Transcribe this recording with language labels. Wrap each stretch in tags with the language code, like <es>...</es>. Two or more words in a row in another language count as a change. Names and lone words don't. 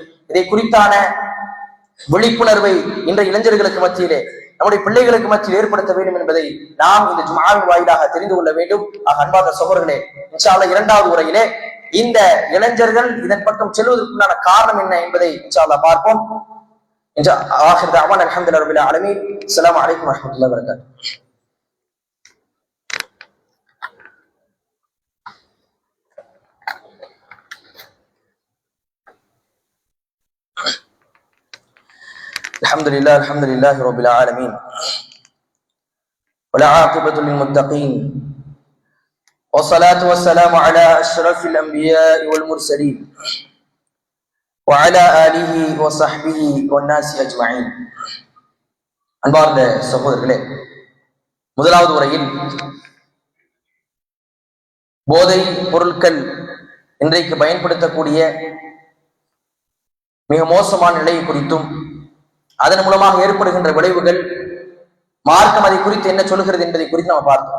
<ta>இதை குறித்தான விழிப்புணர்வை இன்றைய இளைஞர்களுக்கு மத்தியிலே, நம்முடைய பிள்ளைகளுக்கு மத்தியில் ஏற்படுத்த வேண்டும் என்பதை நாம் இந்த ஜும்ஆவின் வாயிலாக தெரிந்து கொள்ள வேண்டும். அன்பார்ந்த சகோதரர்களே,</ta> <ar>إن شاء الله</ar> <ta>இரண்டாவது உரையிலே இந்த இளைஞர்கள் இதன் பக்கம் செல்வதற்குண்டான காரணம் என்ன என்பதை</ta> <ar>إن شاء الله</ar> <ta>பார்ப்போம்.</ta> <ar>آخر دعوانا الحمد لله رب العالمين. السلام عليكم ورحمة الله وبركاته. الحمد لله رب العالمين والعاقبة للمتقين والصلاة والسلام على أشرف الأنبياء والمرسلين وعلى آله وصحبه والناس أجمعين.</ar> <ta>அன்பார்ந்த சகோதரர்களே, முதலாவது உரையில் போதை பொருட்கள் இன்றைக்கு பயன்படுத்தக்கூடிய மிக மோசமான நிலையை குறித்தும் அதன் மூலமாக ஏற்படுகின்ற விளைவுகள், மார்க்கம் அதை குறித்து என்ன சொல்லுகிறது என்பதை குறித்து நாம் பார்த்தோம்.</ta>